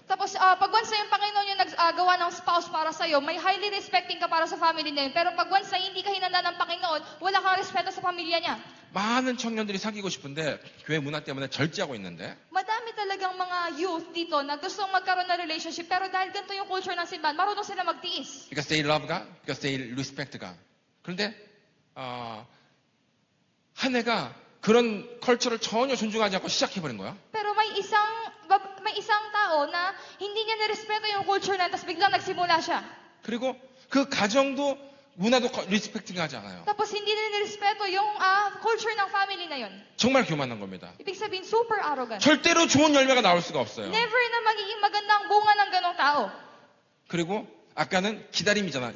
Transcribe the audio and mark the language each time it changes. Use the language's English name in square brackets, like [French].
[Filipino] Tapos, pag once na yung Panginoon yung nagawa ng spouse para sa'yo, may highly respecting ka para sa family na yun. Pero pag once na hindi ka hinanda ng Panginoon, wala kang respeto sa pamilya niya. [Korean] 많은 청년들이 사귀고 싶은데 교회 문화 때문에 절제하고 있는데 [Filipino] Madami talagang mga youth dito na gustong magkaroon ng relationship, pero dahil ganito yung culture ng simbahan, marunong sila magtiis. [English] because they love God, because they respect God. [Korean] 그런데 한 해가 그런 컬처를 전혀 존중하지 않고 시작해버린 거야. [Filipino] Pero may isang tao na hindi niya nirespeto yung culture na, tapos biglang nagsimula siya. [Korean] 그리고 그 가정도 문화도 리스펙팅하지 않아요. [Filipino] Tapos hindi nila nirespeto yung culture ng family na yun. [Korean] 정말 교만한 겁니다. [Filipino] Ibig sabihin, super arrogant. [Korean] 절대로 좋은 열매가 나올 수가 없어요. [Filipino] Never na magiging magandang bunga ng ganong tao. [Korean] 그리고 아까는 기다림이잖아.